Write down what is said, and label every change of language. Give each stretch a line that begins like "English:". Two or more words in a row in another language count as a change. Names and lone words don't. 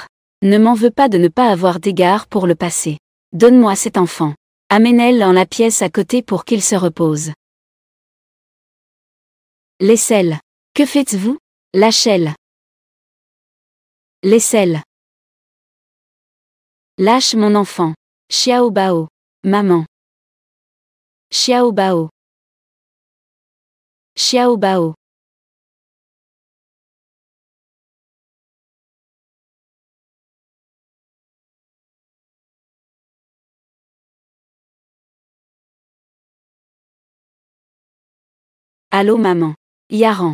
French: Ne m'en veux pas de ne pas avoir d'égard pour le passé. Donne-moi cet enfant. Amène-le dans la pièce à côté pour qu'il se repose. Laissez-le. Que faites-vous? Lâchez-le. Laissez-le. Lâche mon enfant. Xiao Bao. Maman. Xiao Bao. Xiao Bao. Allô maman. Yaran.